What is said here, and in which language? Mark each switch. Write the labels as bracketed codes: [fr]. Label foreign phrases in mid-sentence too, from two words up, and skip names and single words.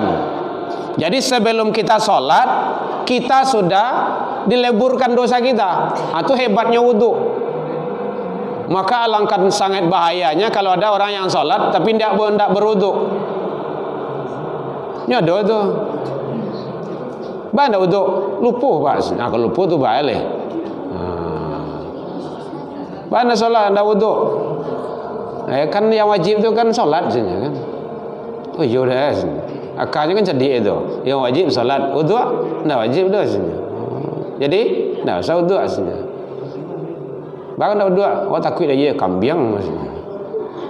[id] Jadi sebelum kita salat, kita sudah dileburkan dosa kita. Itu hebatnya wudu. Maka alangkah sangat bahayanya kalau ada orang yang salat tapi tidak berwudu. [min] Ini ada tu. Bah ndak wudu, lupuh Pak. Nah, kalau lupuh tu bahaya leh. Bah ndak salat ndak wudu. [id] Kan yang wajib tu kan salat saja kan. Oh iya dah. Akarnya kan jadi itu. [min] Yang wajib salat, wudu ndak wajib dah saja. Jadi ndak usah wudu saja. Bahkan ndak wudu, takut dia kambiang maksudnya.